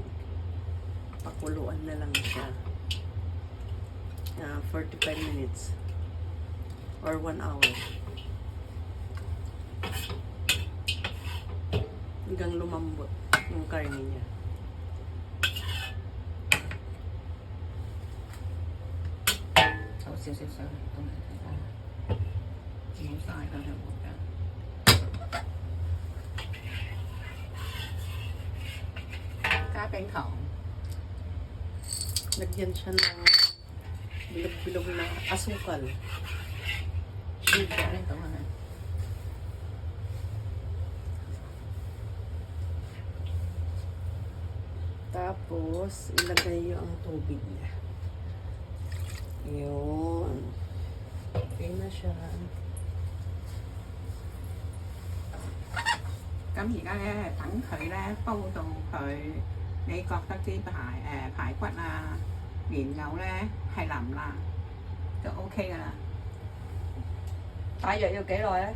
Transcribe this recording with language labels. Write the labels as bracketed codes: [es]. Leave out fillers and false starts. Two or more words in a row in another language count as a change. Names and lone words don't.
[tl] Pakuluan na lang siya. 45 minutes. [en] Or 1 hour. [tl] Hanggang lumambot yung karne niya. [yue] 好少少水都唔使啦，冇晒㗎就冇㗎。加冰糖， [tl] Lagyan siya ng bilog-bilog na asukal. [yue] sugar 呢度係咪？ [tl] Tapos, ilagay yung ang tubig niya. Yun. Okay na siya. [yue] 咁而家咧等佢咧煲到佢，你覺得啲排骨啊、蓮藕咧係腍啦，就 OK 噶啦。大約要幾耐咧？